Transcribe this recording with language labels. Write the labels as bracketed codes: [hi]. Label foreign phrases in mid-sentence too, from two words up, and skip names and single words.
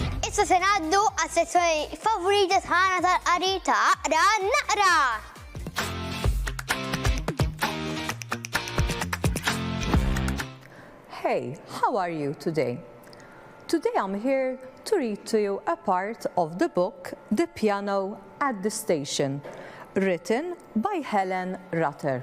[mt] Issa se ngħaddu għas-sezzjoni favorita tagħna tal-qari ta' Aqra Naqra. [en] Hey, how are you today? Today I'm here to read to you a part of the book The Piano at the Station, written by Helen Rutter.